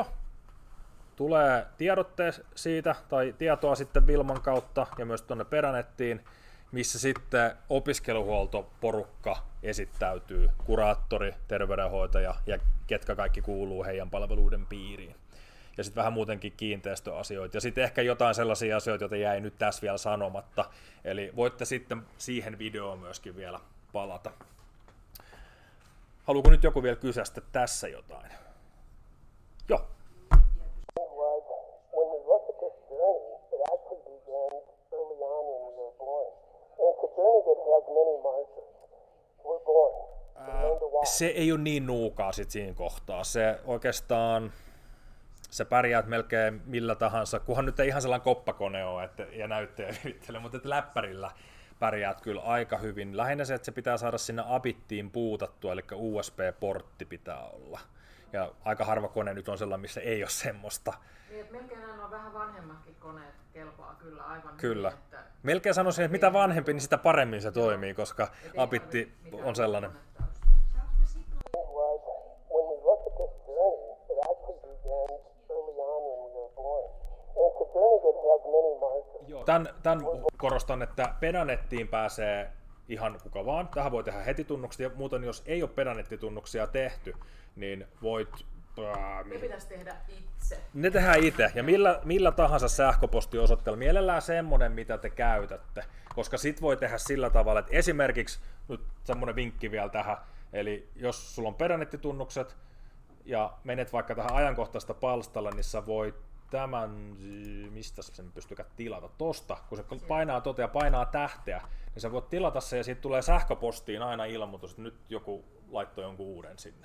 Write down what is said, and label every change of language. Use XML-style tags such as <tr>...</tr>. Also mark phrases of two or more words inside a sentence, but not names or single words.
<fi>Tulee tiedotteet siitä tai tietoa sitten Vilman kautta ja myös tuonne Pedanettiin, missä sitten opiskeluhuoltoporukka esittäytyy, kuraattori, terveydenhoitaja ja ketkä kaikki kuuluu heidän palveluiden piiriin. Ja sitten vähän muutenkin kiinteistöasioita. Ja sitten ehkä jotain sellaisia asioita, joita jäi nyt tässä vielä sanomatta. Eli voitte sitten siihen videoon myöskin vielä palata. Haluuko nyt joku vielä kysästä tässä jotain? Joo.</fi> <en>Was when we look at this journey, it actually began early on when we were born. And it's a journey that has many markers. We're born. We learn to walk.</en> <fi>Se ei ole niin nuukaa sit siinä kohtaa. Se oikeastaan, sä pärjäät melkein millä tahansa, kunhan nyt ei ihan sellainen koppakone ole ja näyttöjä virittele, mutta läppärillä pärjäät kyllä aika hyvin. Lähinnä se, että se pitää saada sinne abittiin puutattua, eli USB-portti pitää olla. Ja aika harva kone nyt on sellainen, missä ei ole semmoista. Niin, että melkein nämä on vähän vanhemmatkin koneet kelpaa kyllä aivan Kyllä. hyvin. Että Melkein sanoisin, että mitä vanhempi, niin sitä paremmin se toimii, koska abitti on sellainen.</fi> <en>Was when we look at this journey, it actually began early on when we were born. And it's a journey that has many markers.</en> <fi>Tämän korostan, että Pedanettiin pääsee ihan kuka vaan. Tähän voi tehdä heti tunnukset, ja muuten jos ei ole Pedanettitunnuksia tehty, niin voit... ne pitäisi tehdä itse. Ne tehdään itse, ja millä tahansa sähköpostiosoitteella, mielellään semmoinen, mitä te käytätte, koska sit voi tehdä sillä tavalla, että esimerkiksi, nyt semmoinen vinkki vielä tähän, eli jos sulla on Pedanettitunnukset, ja menet vaikka tähän ajankohtaista palstalle, niin sä voit tämän, mistä sen pystykään tilata, tosta, kun se painaa ja painaa tähteä, niin sä voit tilata se ja siitä tulee sähköpostiin aina ilmoitus, että nyt joku laittoi jonkun uuden sinne.</fi>